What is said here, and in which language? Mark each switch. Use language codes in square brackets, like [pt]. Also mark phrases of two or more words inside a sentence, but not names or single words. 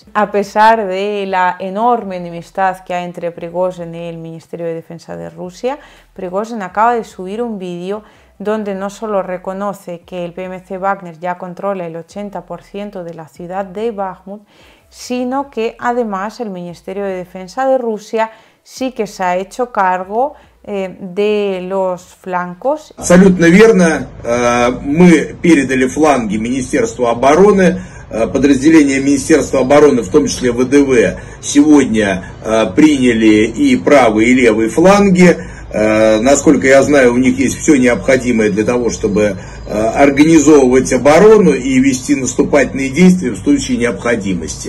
[es] A pesar de la enorme enemistad que hay entre Prigozhin y el Ministerio de Defensa de Rusia, Prigozhin acaba de subir un vídeo donde no solo reconoce que el PMC Wagner ya controla el 80% de la ciudad de Bakhmut, sino que además el Ministerio de Defensa de Rusia sí que se ha hecho cargo de los flancos. [ru] Абсолютно верно. Мы передали фланги Министерству обороны. Подразделения Министерства обороны, в том числе ВДВ, сегодня приняли и правый, и левый фланги. Насколько я знаю, у них есть все необходимое для того, чтобы организовывать оборону и вести наступательные действия в случае необходимости.